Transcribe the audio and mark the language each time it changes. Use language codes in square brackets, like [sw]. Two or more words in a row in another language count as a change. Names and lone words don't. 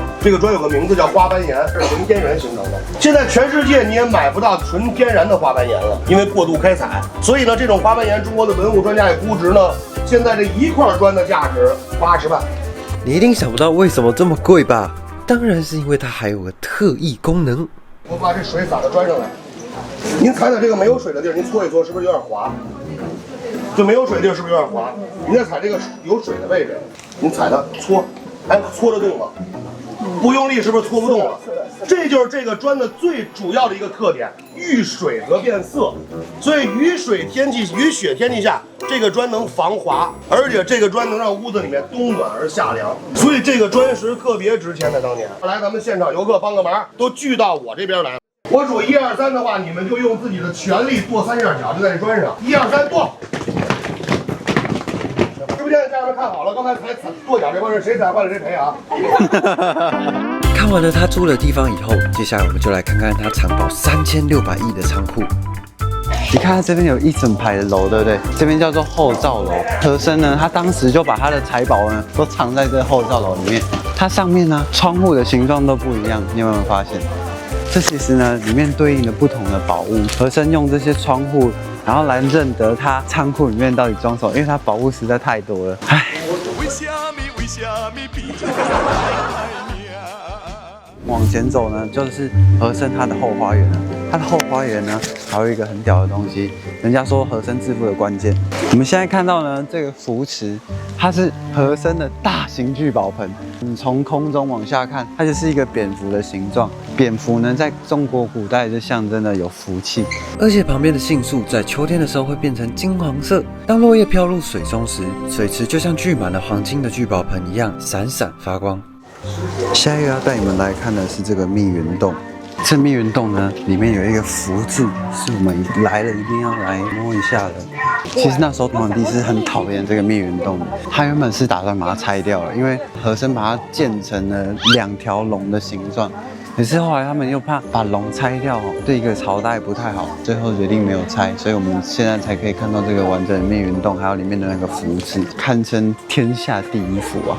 [zh] 這個磚有個名字叫花斑岩，是純天然形成的。現在全世界你也買不到純天然的花斑岩了，因為過度開採。所以呢，這種花斑岩，中國的文物專家也估值呢，現在這一塊磚的價值80萬。你一定想不到為什麼這麼貴吧？當然是因為它還有個特異功能。我把這水灑到磚上來。您踩踩這個沒有水的地兒，您搓一搓，是不是有點滑？就沒有水的地兒是不是有點滑？您再踩這個有水的位置，您踩它搓，哎，搓得動嗎？不用力是不是搓不動了？這就是這個磚的最主要的一個特點，遇水則變色。所以雨雪天氣下，這個磚能防滑，而且這個磚能讓屋子裡面冬暖而夏涼。所以這個磚石特別值錢的當年。來，咱們現場遊客幫個忙，都聚到我這邊來。我數1、2、3的話，你們就用自己的全力跺3下腳，就在這磚上。1、2、3，跺！直播間的家人們看好了，剛才跺腳這幫人誰踩壞了誰賠啊！看完了他住的地方以後，接下來我們就來看看他藏寶3600億的倉庫。你看它這邊有一整排的樓，對不對？這邊叫做後罩樓。和珅呢，他當時就把他的財寶呢都藏在這後罩樓裡面。它上面呢，窗戶的形狀都不一樣，你有沒有發現？這其實呢，裡面對應了不同的寶物。和珅用這些窗戶，然後來認得他倉庫裡面到底裝什麼，因為他寶物實在太多了。唉。往前走呢，就是和珅他的後花園了。他的後花園呢，還有一個很屌的東西，人家說和珅致富的關鍵。我們現在看到呢，這個福池，它是和珅的大型聚寶盆。你從空中往下看，它就是一個蝙蝠的形狀。蝙蝠呢，在中國古代就象徵了有福氣。而且旁邊的杏樹在秋天的時候會變成金黃色，當落葉飄入水中時，水池就像聚滿了黃金的聚寶盆一樣閃閃發光。下一個要帶你們來看的是這個密雲洞。這密雲洞呢，裡面有一個福字，是我們來了一定要來摸一下的。其實那時候皇帝是很討厭這個密雲洞的，他原本是打算把它拆掉了，因為和珅把它建成了2條龍的形狀。可是後來他們又怕把龍拆掉哦，對一個朝代不太好，最後決定沒有拆，所以我們現在才可以看到這個完整的密雲洞，還有裡面的那個福字，堪称天下第一福啊。